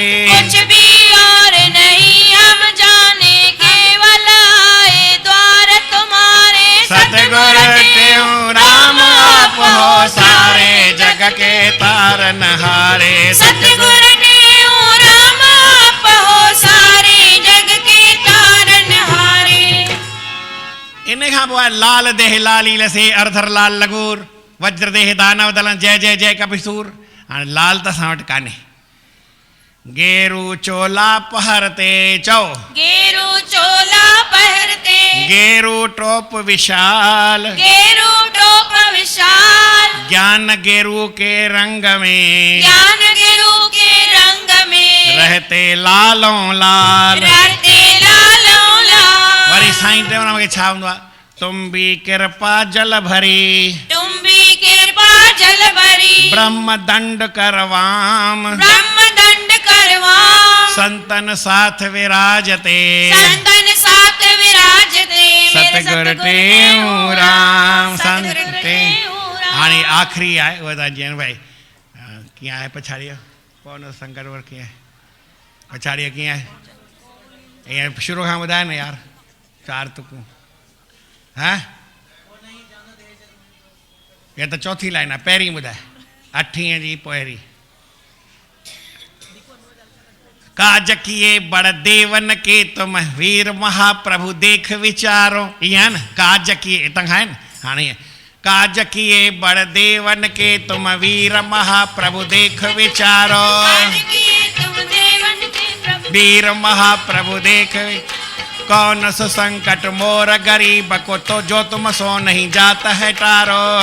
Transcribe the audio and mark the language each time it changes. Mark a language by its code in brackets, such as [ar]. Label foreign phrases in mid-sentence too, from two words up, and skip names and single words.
[hi] कुछ भी और नहीं हम जाने केवल आए द्वार तुम्हारे सतगुरु देव राम आप हो सारे जग के तारन हारे सतगुरु देव राम आप हो सारे जग के तारन हारे [sd] इन खां पोइ [hi] लाल देह लाली लसे अर्धर लाल लगूर वज्र देह दानव दलन जय जय जय कपिसूर [sd] हाणे लाल त असां वटि कान्हे [hi] गेरू चोला पहरते चओ गेरू चोला पहरते गेरू टोप विशाल गेरू टोप विशाल ज्ञान गेरू के रंग में ज्ञान गेरू के रंग में रहते लालों लाल रहते लालों लाल [sd] वरी साईं टेऊंराम खे छा हूंदो आहे [hi] तुम भी कृपा जल भरी तुम भी कृपा जल भरी ब्रह्म दंड करवाम ब्रह्म दंड करवा संतन साथ विराजते संतन साथ विराजते सतगुरु टेऊंराम सतगुरु संत टेऊंराम। [sd] हाणे आख़िरी आहे उहा तव्हां जीअं भाई कीअं आहे पछाड़ीअ कौन संकर वर कीअं आहे पछाड़ीअ कीअं आहे ईअं शुरू खां ॿुधाए न यार, 4 तुकूं। हा इहा त चौथी लाइन आहे, पहिरीं ॿुधाए 8 जी पहिरीं। [hi] काज किए बड़ देवन के तुम वीर महाप्रभु देख विचारो, [sd] इहा आहे न [hi] काज किए, [sd] हितां खां आहे न हाणे [hi] काज किए बड़ देवन के तुम वीर महाप्रभु देख विचारो, वीर महाप्रभु देख कौन सो संकट मोर गरीब को तो जो तुम सो नहीं जाता है टारो,